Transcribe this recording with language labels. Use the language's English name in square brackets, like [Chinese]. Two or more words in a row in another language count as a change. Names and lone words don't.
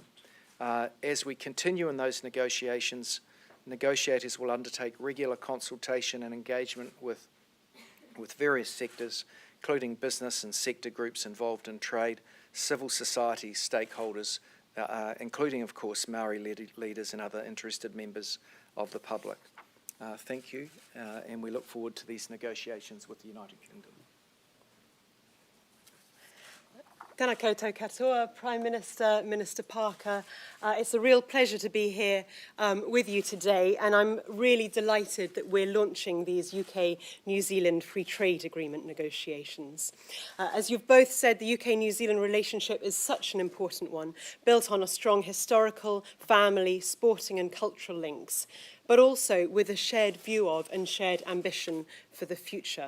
[English] As we continue in those negotiations, negotiators will undertake regular consultation and engagement with various sectors, including business and sector groups involved in trade, civil society stakeholders, including, of course, Maori leaders and other interested members of the public. Thank you, and we look forward to these negotiations with the United Kingdom. [Māori] Tēnā koutou katoa, [English] Prime Minister, Minister Parker. It's a real pleasure to be here with you today, and I'm really delighted that we're launching these UK-New Zealand Free Trade Agreement negotiations. As you've both said, the UK-New Zealand relationship is such an important one, built on a strong historical, family, sporting and cultural links, but also with a shared view of and shared ambition for the future.